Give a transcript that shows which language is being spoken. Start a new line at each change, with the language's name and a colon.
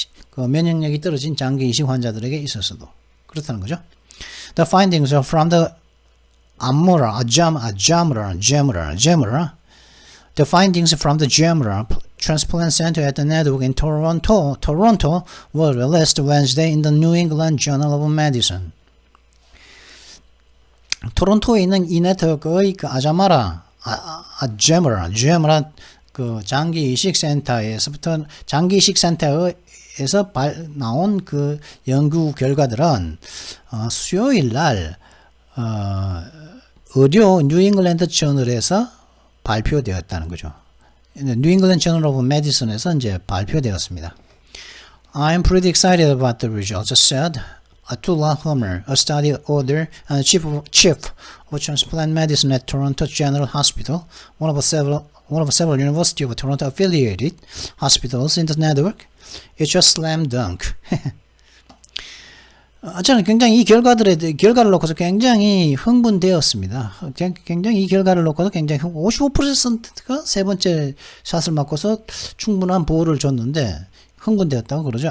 Korean: 그 면역력이 떨어진 장기 이식 환자들에게 있어서도 그렇다는 거죠.
English: The findings are from the The findings from the GEMRA Transplant Center at the network in Toronto were released Wednesday in the New England Journal of Medicine.
Korean: 토론토에 있는 이 네트워크의 그 GEMRA 그 장기 이식 센터에서 나온 그 연구 결과들은 수요일 날 의료 뉴잉글랜드 저널에서 발표되었다는 거죠. 뉴잉글랜드 저널 오브 메디슨에서 이제 발표되었습니다.
English: I'm pretty excited about the results, said Atullah Homer, a study author and chief of transplant medicine at Toronto General Hospital, one of several University of Toronto affiliated hospitals in the network. It's just slam dunk.
Korean: 저는 굉장히 이 결과를 놓고서 굉장히 흥분되었습니다. 굉장히 이 결과를 놓고서 굉장히 55%가 세 번째 샷을 맞고서 충분한 보호를 줬는데 흥분되었다고 그러죠.